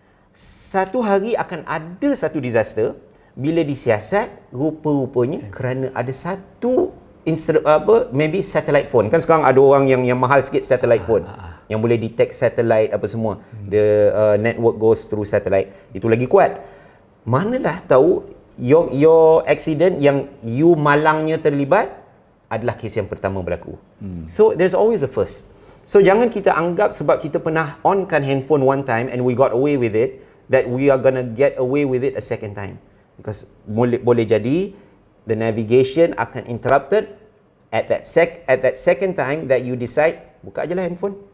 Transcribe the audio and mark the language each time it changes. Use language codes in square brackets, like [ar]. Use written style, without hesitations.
[ms] Satu hari akan ada satu disaster bila disiasat, rupa-rupanya kerana ada satu maybe satellite phone. Kan sekarang ada orang yang mahal sikit satellite phone yang boleh detect satellite apa semua. [en] The network goes through satellite. [ms] Itu lagi kuat. Manalah tahu [en] your accident [ms] yang you malangnya terlibat adalah kes yang pertama berlaku. [en] So there's always a first. So [ms] jangan kita anggap sebab kita pernah onkan handphone [en] one time and we got away with it, that we are gonna get away with it a second time. Because [ms] boleh jadi [en] the navigation akan interrupted at that second time that you decide [ms] buka je lah [en] handphone.